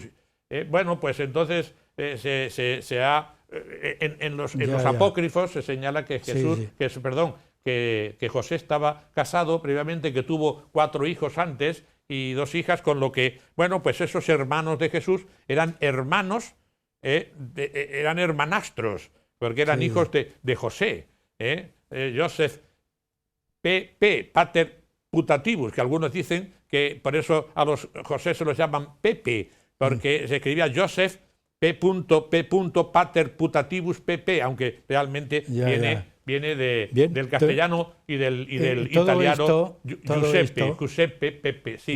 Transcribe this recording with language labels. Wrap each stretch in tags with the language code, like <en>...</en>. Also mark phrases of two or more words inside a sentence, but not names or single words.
<es>Bueno, pues entonces en los apócrifos se señala que Jesús, Sí. que José estaba casado previamente, que tuvo 4 hijos antes y 2 hijas, con lo que, bueno, pues esos hermanos de Jesús eran hermanos, eran hermanastros, porque eran hijos de José.</es> <la>Joseph pater putativus,</la> <es>que algunos dicen que por eso a los José se los llaman Pepe, porque se escribía Joseph P.</es> <la>pater putativus</la> <es>Pepe, aunque realmente viene del castellano y del italiano Giuseppe, Pepe, sí.</es>